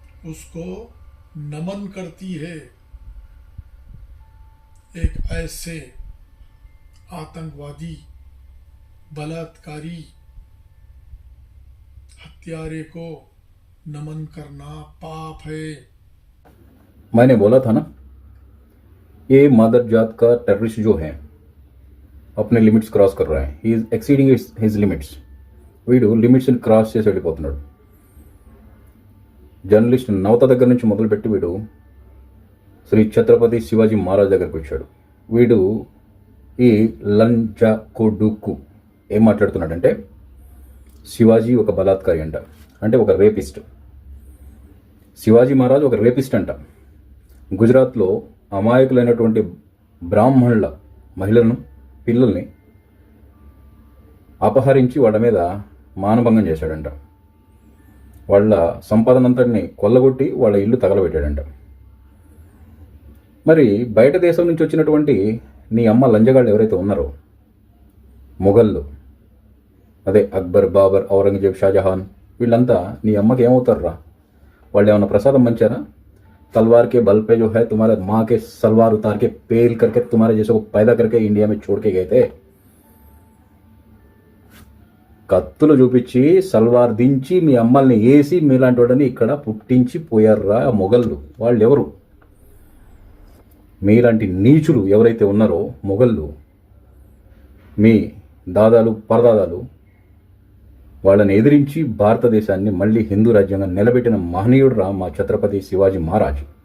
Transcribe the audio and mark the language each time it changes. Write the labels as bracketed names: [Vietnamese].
[Hindi] उसको नमन करती है एक ऐसे आतंकवादी, बलात्कारी, हत्यारे को नमन करना पाप है। मैंने बोला था ना, ये मादर जात का टेररिस्ट जो है अपने लिमिट्स क्रॉस कर रहा है। [English] He is exceeding his limits. [Telugu] వీడు లిమిట్స్ క్రాస్ చేసి వెళ్ళిపోతున్నాడు। జర్నలిస్ట్ నవత దగ్గర నుంచి మొదలుపెట్టి వీడు శ్రీ ఛత్రపతి శివాజీ మహారాజ్ దగ్గరికి వచ్చాడు। వీడు ఈ లంజా కొడుకు ఏం మాట్లాడుతున్నాడంటే శివాజీ ఒక బలాత్కారి అంట, అంటే ఒక రేపిస్ట్. శివాజీ మహారాజ్ ఒక రేపిస్ట్ అంట. గుజరాత్లో అమాయకులైనటువంటి బ్రాహ్మణుల మహిళలను, పిల్లల్ని అపహరించి వాళ్ళ మీద మానభంగం చేశాడంట. వాళ్ళ సంపాదనంతటిని కొల్లగొట్టి వాళ్ళ ఇల్లు తగలబెట్టాడంట. మరి బయట దేశం నుంచి వచ్చినటువంటి నీ అమ్మ లంజగాళ్ళు ఎవరైతే ఉన్నారో, మొఘళ్ళు, అదే అక్బర్, బాబర్, ఔరంగజేబ్, షాజహాన్, వీళ్ళంతా నీ అమ్మకి ఏమవుతారా? వాళ్ళు ఏమన్నా ప్రసాదం పంచారా? [Hindi] तलवार के बल पे जो है तुम्हारे माँ के सलवार उतार के पेल करके तुम्हारे जैसे को पैदा करके इंडिया में छोड़ के गए थे. [Telugu] కత్తులు చూపించి సల్వార్ దించి మీ అమ్మల్ని వేసి మీలాంటి వాడిని ఇక్కడ పుట్టించి పోయారా మొఘళ్ళు. వాళ్ళు ఎవరు? మీలాంటి నీచులు ఎవరైతే ఉన్నారో మొఘళ్ళు, మీ దాదాలు పరదాదాలు, వాళ్ళని ఎదిరించి భారతదేశాన్ని మళ్ళీ హిందూ రాజ్యంగా నిలబెట్టిన మహనీయుడు రా మా ఛత్రపతి శివాజీ మహారాజ్.